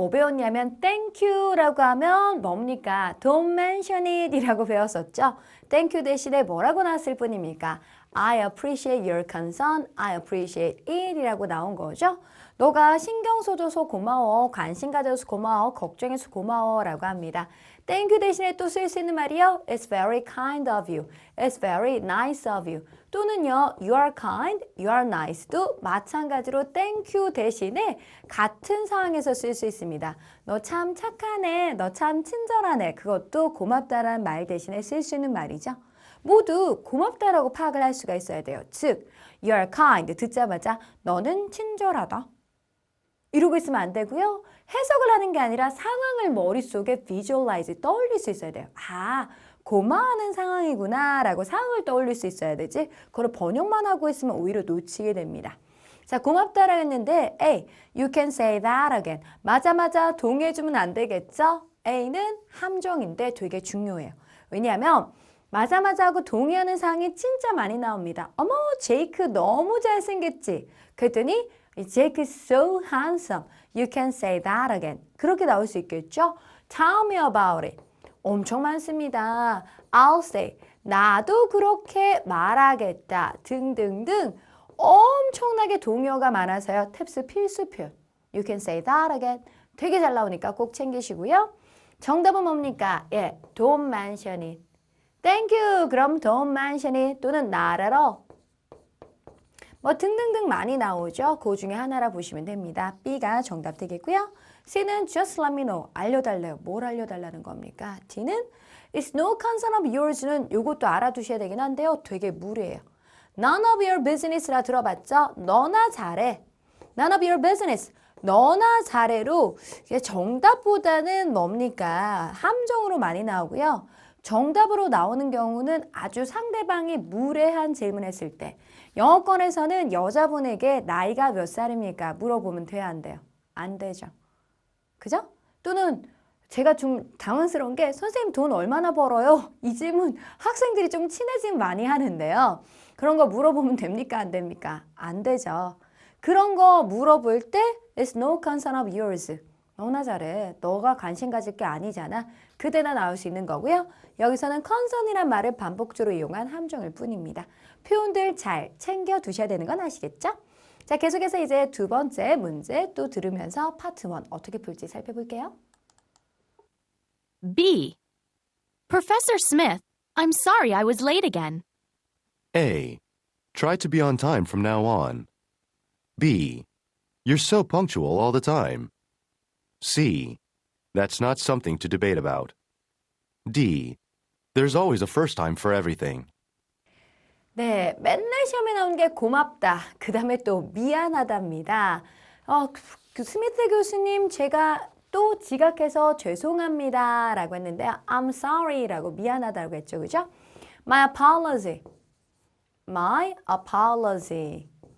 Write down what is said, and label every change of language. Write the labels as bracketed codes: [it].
[ko] 뭐 배웠냐면 [en] thank you [ko] 라고 하면 뭡니까? [en] Don't mention it [ko] 이라고 배웠었죠. thank you 대신에 뭐라고 나왔을 뿐입니까? [en] I appreciate your concern, I appreciate it [ko] 이라고 나온 거죠. 너가 신경 써줘서 고마워, 관심 가져서 고마워, 걱정해서 고마워 라고 합니다. [en] Thank you [ko] 대신에 또 쓸 수 있는 말이요. [en] It's very kind of you. It's very nice of you. [ko] 또는요. [en] You are kind, you are nice [ko] 도 마찬가지로 [en] thank you [ko] 대신에 같은 상황에서 쓸 수 있습니다. 너 참 착하네, 너 참 친절하네. 그것도 고맙다라는 말 대신에 쓸 수 있는 말이죠. 모두 고맙다라고 파악을 할 수가 있어야 돼요. 즉, [en] you are kind [ko] 듣자마자 너는 친절하다. 이러고 있으면 안 되고요. 해석을 하는 게 아니라 상황을 머릿속에 visualize, 떠올릴 수 있어야 돼요. 아, 고마워하는 상황이구나 라고 상황을 떠올릴 수 있어야 되지. 그걸 번역만 하고 있으면 오히려 놓치게 됩니다. 자, 고맙다라고 했는데 A, [en] you can say that again. [ko] 맞아 동의해주면 안 되겠죠? A는 함정인데 되게 중요해요. 왜냐하면 맞아 하고 동의하는 상황이 진짜 많이 나옵니다. 어머, 제이크 너무 잘생겼지? [en] 그랬더니 Jake is so handsome. You can say that again. [ko] 그렇게 나올 수 있겠죠? [en] Tell me about it. [ko] 엄청 많습니다. [en] I'll say. [ko] 나도 그렇게 말하겠다. 등등등. 엄청나게 동요가 많아서요. 탭스 필수 표현. [en] You can say that again. [ko] 되게 잘 나오니까 꼭 챙기시고요. 정답은 뭡니까? 예, [en] don't mention it. Thank you. 그럼 don't mention it. 또는 not at all. [ko] 등등등 많이 나오죠. 그 중에 하나라 보시면 됩니다. B가 정답 되겠고요. C는 [en] just let me know. [ko] 알려달래요. 뭘 알려달라는 겁니까? D는 [en] it's no concern of yours [ko] 는 이것도 알아두셔야 되긴 한데요. 되게 무례해요. [en] None of your business [ko] 라 들어봤죠? 너나 잘해. [en] None of your business. [ko] 너나 잘해로 정답보다는 뭡니까? 함정으로 많이 나오고요. 정답으로 나오는 경우는 아주 상대방이 무례한 질문했을 때 영어권에서는 여자분에게 나이가 몇 살입니까? 물어보면 돼야 안 돼요? 안 되죠. 그죠? 또는 제가 좀 당황스러운 게 선생님 돈 얼마나 벌어요? 이 질문 학생들이 좀 친해지면 많이 하는데요. 그런 거 물어보면 됩니까? 안 됩니까? 안 되죠. 그런 거 물어볼 때 [en] It's no concern of yours. [ko] 너나 잘해. 너가 관심 가질 게 아니잖아. 그대나 나올 수 있는 거고요. 여기서는 concern이란 말을 반복적으로 이용한 함정일 뿐입니다. 표현들 잘 챙겨 두셔야 되는 건 아시겠죠? 자, 계속해서 이제 두 번째 문제 또 들으면서 파트 1 어떻게 풀지 살펴볼게요. [en] B. Professor Smith, I'm sorry I was late again. A. Try to be on time from now on. B. You're so punctual all the time. C. That's not something to debate about. D. There's always a first time for everything. [ko] 네, 맨날 시험에 나오는 게 고맙다. 그 다음에 또 미안하답니다. 그 스미트 교수님, 제가 또 지각해서 죄송합니다. 라고 했는데 [en] I'm sorry [ko] 라고 미안하다고 했죠. [en] 그죠? My apology. My apology.